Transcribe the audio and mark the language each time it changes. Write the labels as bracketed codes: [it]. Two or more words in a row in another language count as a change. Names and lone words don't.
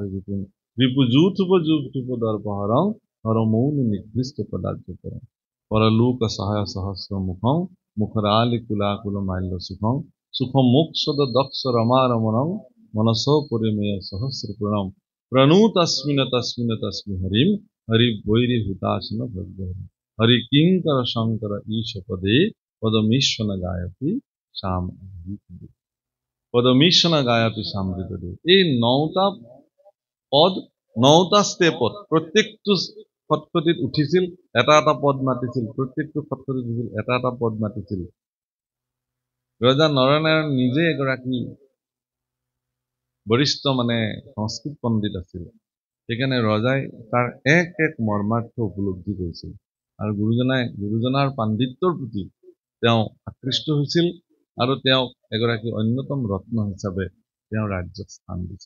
[sa] विपुं रिपुजूथुप जूथुप दर्पहरं हरमौनि निकृष्ट पदार्थ परं परलोक सहाय सहस्र मुखं मुखरालि कुलाकुल माल्य सुखं सुखं मोक्षद दक्ष रमा रमणं मनसो परिमेय सहस्र प्रणम प्रणुतस्मिन् तस्मिन् हरिं हरि वैरि हुताशन भद्रहरि हरि किंकर शंकर ईश पदे पदमीश्वन गायति श्याम पदमीश्वन गायति सामृतदे। [as] এই 9টা পদ 9টা স্টেপত প্ৰত্যেকটো খটখটিত উঠিছিল, এটা এটা পদ মাতিছিল, প্ৰত্যেকটো খটখটিত উঠিছিল, এটা এটা পদ মাতিছিল। ৰজা নৰনাৰায়ণ নিজে এগৰাকী বৰিষ্ঠ সংস্কৃত পণ্ডিত আছিল, সেইকাৰণে ৰজাই তাৰ এক এক মৰ্মাৰ্থ উপলব্ধি কৰিছিল আৰু গুৰুজনাৰ পাণ্ডিত্যৰ প্ৰতি তেওঁ আকৃষ্ট হৈছিল আৰু তেওঁক এগৰাকী অন্যতম ৰত্ন হিচাপে তেওঁ ৰাজ্যত স্থান দিছিল।